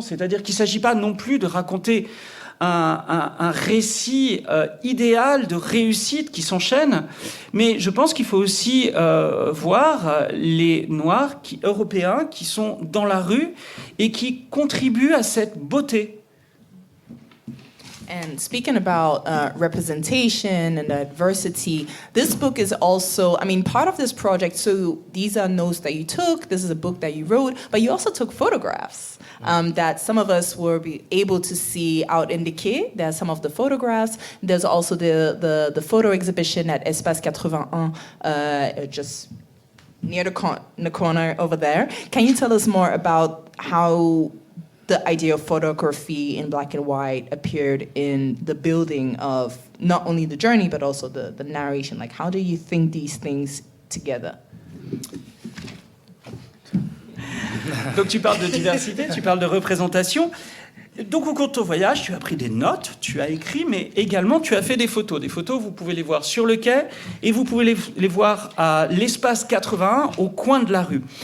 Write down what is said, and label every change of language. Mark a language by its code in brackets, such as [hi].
[fr] C'est-à-dire qu'il ne s'agit pas non plus de raconter un récit idéal de réussite qui s'enchaîne, mais je pense qu'il faut aussi voir les Noirs européens qui sont dans la rue et qui contribuent à cette beauté. [en] And speaking about representation and diversity, this book is also, part of this project, so these are notes that you took, this is a book that you wrote, but you also took photographs that some of us were able to see out in the quai. There are some of the photographs. There's also the photo exhibition at Espace 81, just near the corner over there. Can you tell us more about how the idea of photography in black and white appeared in the building of not only the journey, but also the narration? Like, how do you think these things together? [fr] Donc tu parles de diversité, tu parles de représentation. Donc au cours de ton voyage, tu as pris des notes, tu as écrit, mais également tu as fait des photos. Des photos, vous pouvez les voir sur le quai et vous pouvez les voir à l'espace 81, au coin de la rue.